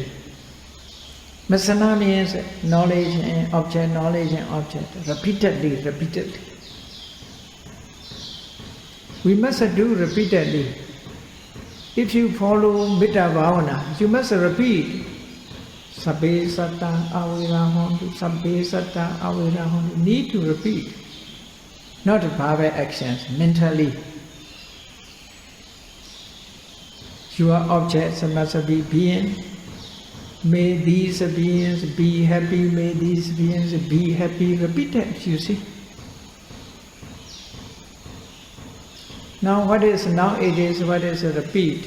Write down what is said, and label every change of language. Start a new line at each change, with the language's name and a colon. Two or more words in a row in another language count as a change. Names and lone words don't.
English: Masana means knowledge and object, repeatedly. We must do repeatedly. If you follow
Pali: Metta Bhavana,
English: you must repeat
Pali: Sabbe satta avirahantu, sabbe satta avirahantu.
English: Need to repeat. Not verbal actions, mentally. Your objects must be being. May these beings be happy, may these beings be happy. Repeated, you see. Now what is repeat?